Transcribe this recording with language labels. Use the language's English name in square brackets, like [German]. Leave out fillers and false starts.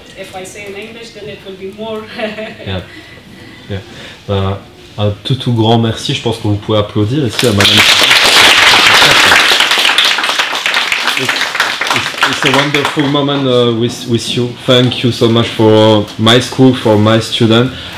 [English] If I say in English, then it will be more. Yeah. Yeah. [French] Un tout grand merci, je pense que vous pouvez applaudir ici à Madame. [English] It's a wonderful moment with you. Thank you so much for my school, for my students.